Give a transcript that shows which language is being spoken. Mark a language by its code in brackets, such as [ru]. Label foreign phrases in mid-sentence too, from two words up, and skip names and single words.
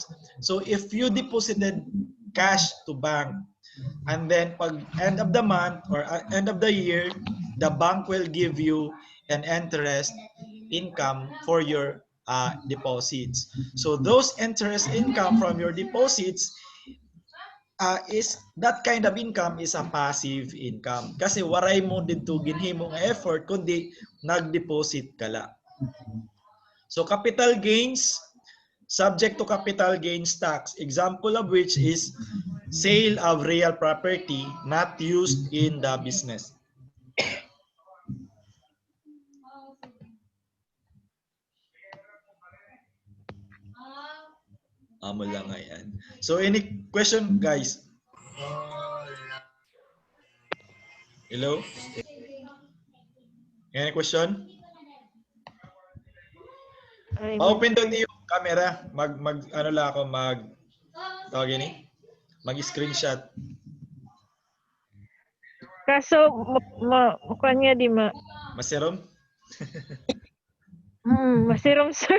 [en] So if you deposited cash to bank, and then pag end of the month or end of the year, the bank will give you an interest income for your deposits. So those interest income from your deposits is that kind of income is a passive income. [war] Kasi waray mo dito ginhimo nga effort kundi nag-deposit ka la. [en] So capital gains, subject to capital gains tax, example of which is sale of real property not used in the business. [war] Amo lang yan. [en] So any question, guys? Hello? Any question? [tl] Pa-open doon yung camera. Ano lang ako, tawag yun eh? Mag-screenshot. Kaso, mukha niya di ma. [war] Masirom? Masirom, sir.